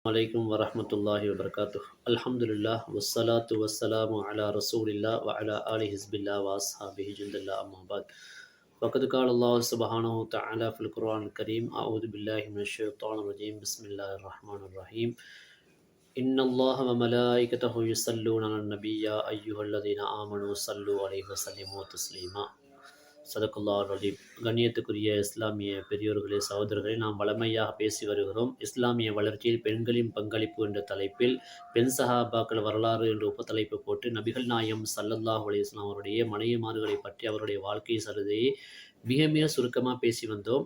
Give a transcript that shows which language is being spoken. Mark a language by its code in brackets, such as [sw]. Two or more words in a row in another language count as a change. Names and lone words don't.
[ar] عليكم ورحمة الله وبركاته. الحمد لله والصلاة والسلام على رسول الله وعلى آل حزب الله وأصحابه جند الله أما بعد. وقد قال الله سبحانه وتعالى في القرآن الكريم: أعوذ بالله من الشيطان الرجيم، بسم الله الرحمن الرحيم. إن الله وملائكته يصلون على النبي يا أيها الذين آمنوا صلوا عليه وسلموا تسليما. صدق الله العظيم. [ta] கண்ணியத்துக்குரிய இஸ்லாமிய பெரியோர்களே, சகோதரர்களே, நாம் வளமையாக பேசி வருகிறோம் இஸ்லாமிய வளர்ச்சியில் பெண்களின் பங்களிப்பு என்ற தலைப்பில் பெண் சஹாபாக்கள் வரலாறு என்ற உபத்தலைப்பு போட்டு நபிகள் நாயம் [ar] صلى الله عليه وسلم [ta] அவருடைய மனைவிமார்களை பற்றி அவருடைய வாழ்க்கை சரிதையை மிக மிக சுருக்கமாக பேசி வந்தோம்.